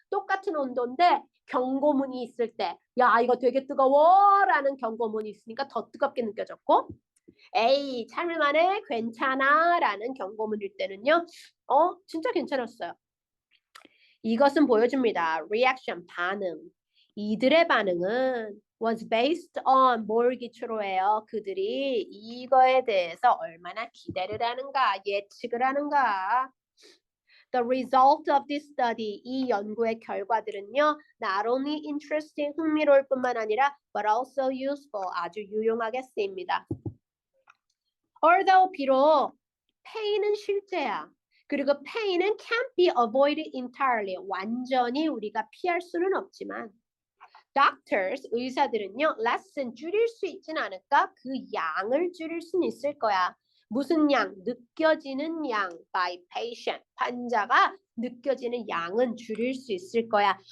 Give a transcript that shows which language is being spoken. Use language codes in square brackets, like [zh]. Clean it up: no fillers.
[ko] 똑같은 온도인데 경고문이 있을 때, 야, 이거 되게 뜨거워라는 경고문이 있으니까 더 뜨겁게 느껴졌고, 에이, 참을만해, 괜찮아라는 경고문일 때는요, 진짜 괜찮았어요. 이것은 보여줍니다. reaction, 반응. 이들의 반응은 was based on 뭘 기초로 해요? 그들이 이거에 대해서 얼마나 기대를 하는가, 예측을 하는가. [en] The result of this study, [ko] 이 연구의 결과들은요, [en] not only interesting, [ko] 흥미로울 뿐만 아니라 [en] but also useful, [ko] 아주 유용하게 쓰입니다. Although 비록 pain은 실제야. 그리고 [en] pain은 can't be avoided entirely. [ko] 완전히 우리가 피할 수는 없지만 doctors, 의사들은요, lessen 줄일 수 있진 않을까? 그 양을 줄일 수는 있을 거야. 무슨 양? 느껴지는 양 by patient. 환자가 느껴지는 양은 줄일 수 있을 거야.